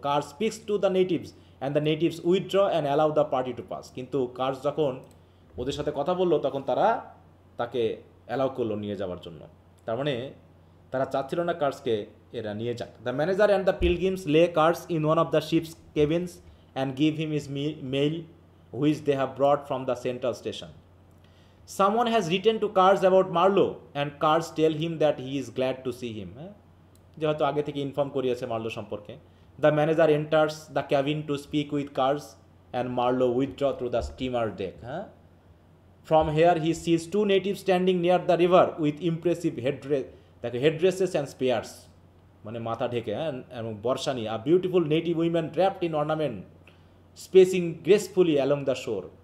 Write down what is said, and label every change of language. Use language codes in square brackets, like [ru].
[en] Kurtz speaks to the natives and the natives withdraw and allow the party to pass, [bn] কিন্তু curse যখন ওদের সাথে কথা বললো তখন তারা তাকে অ্যালাউ করলো নিয়ে যাওয়ার জন্য, তার মানে তারা চাচ্ছিল না কার্সকে এরা নিয়ে যাক। [en] The manager and the pilgrims lay Kurtz in one of the ship's cabins and give him is mail which they have brought from the central station. Someone has written to Kars about Marlowe and Kars tell him that he is glad to see him. [bn] যে হয়তো আগে থেকে inform করিয়েছে Marlowe সম্পর্কে। [en] The manager enters the cabin to speak with Kurtz and Marlowe withdraw through the steamer deck. হ্যাঁ, from here he sees two native standing near the river with impressive headdresses and spears, [bn] মানে মাথা ঢেকে, হ্যাঁ, এবং বর্ষানি, [en] A beautiful native women draped in ornament spacing gracefully along the shore.